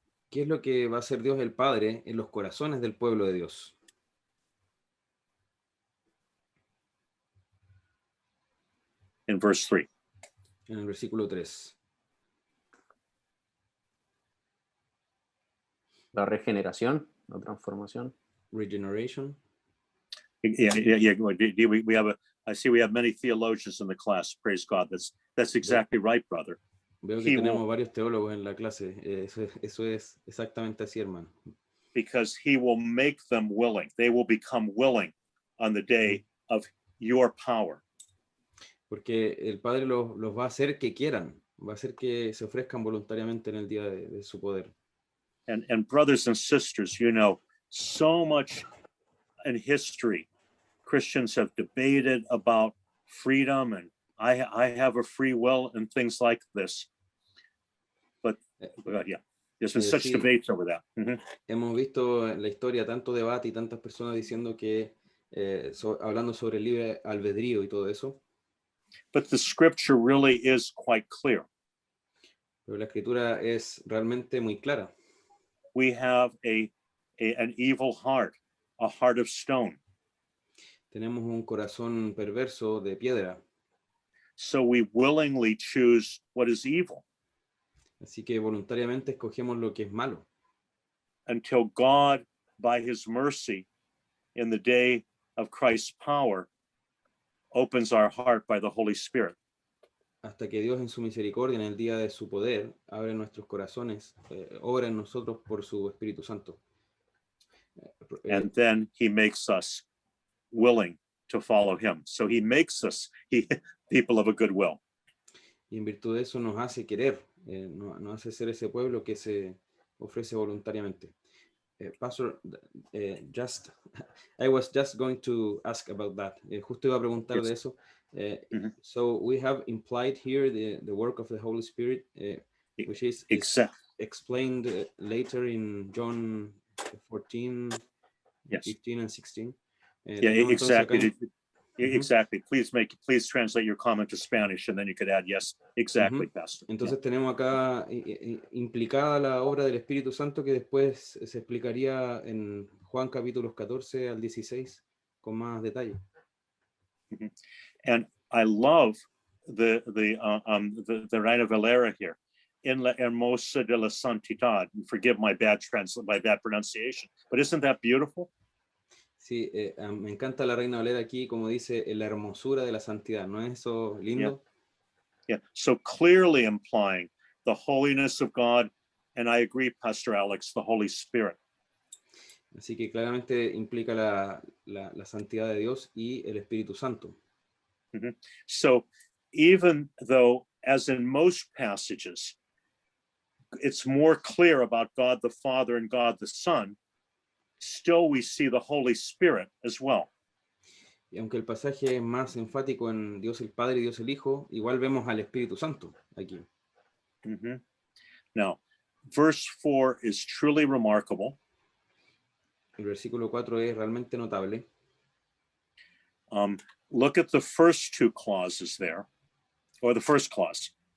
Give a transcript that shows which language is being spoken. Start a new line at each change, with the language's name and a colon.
Spanish: ¿Qué es lo que va a hacer Dios el Padre en los corazones del pueblo de Dios?
English: In verse 3.
Spanish: En el versículo 3. La regeneración, la transformación.
English: Regeneration. Yeah. We have I see we have many theologians in the class. Praise God. That's exactly right, brother.
Spanish: Veo que
English: He
Spanish: tenemos
English: will,
Spanish: varios teólogos en la clase. Eso es exactamente así, hermano.
English: because he will make them willing. They will become willing on the day of your power.
Spanish: Porque el Padre los va a hacer que quieran, va a hacer que se ofrezcan voluntariamente en el día de su poder.
English: And brothers and sisters, you know, so much in history, Christians have debated about freedom and I have a free will and things like this. But yeah, there's been such
Spanish: Sí.
English: debates over that.
Spanish: Hemos visto en la historia tanto debate y tantas personas diciendo que, hablando sobre el libre albedrío y todo eso,
English: But the scripture really is quite clear.
Spanish: pero la escritura es realmente muy clara.
English: We have an evil heart, a heart of stone.
Spanish: Tenemos un corazón perverso de piedra,
English: So we willingly choose what is evil
Spanish: así que voluntariamente escogemos lo que es malo,
English: until God, by his mercy, in the day of Christ's power, opens our heart by the Holy Spirit.
Spanish: hasta que Dios en su misericordia, en el día de su poder, abre nuestros corazones, obra en nosotros por su Espíritu Santo.
English: And then he makes us willing to follow him. So he makes us people of a good will.
Spanish: Y en virtud de eso nos hace querer, nos hace ser ese pueblo que se ofrece voluntariamente.
English: Pastor, I was just going to ask about that.
Spanish: Justo iba a preguntar de eso.
English: So we have implied here the work of the Holy Spirit, which is explained later in John 14, Yes. 15 and 16. Exactly. Exactly. Please translate your comment to Spanish and then you could add yes. Exactly, Pastor.
Spanish: Entonces tenemos acá implicada la obra del Espíritu Santo que después se explicaría en Juan capítulos 14 al 16 con más detalle.
English: And I love the Reina Valera here.
Spanish: En la hermosa de la santidad.
English: Forgive my bad pronunciation, but isn't that beautiful?
Spanish: Sí, me encanta la Reina Valera aquí, como dice, en la hermosura de la santidad. ¿No es eso lindo?
English: Yeah. So clearly implying the holiness of God, and I agree, Pastor Alex, the Holy Spirit.
Spanish: Así que claramente implica la santidad de Dios y el Espíritu Santo.
English: So even though, as in most passages, it's more clear about God the Father and God the Son, still we see the Holy Spirit as well.
Spanish: Y aunque el pasaje es más enfático en Dios el Padre y Dios el Hijo, igual vemos al Espíritu Santo aquí.
English: Now, verse 4 is truly remarkable.
Spanish: El versículo 4 es realmente notable.
English: Look at the first two clauses there, or the first clause.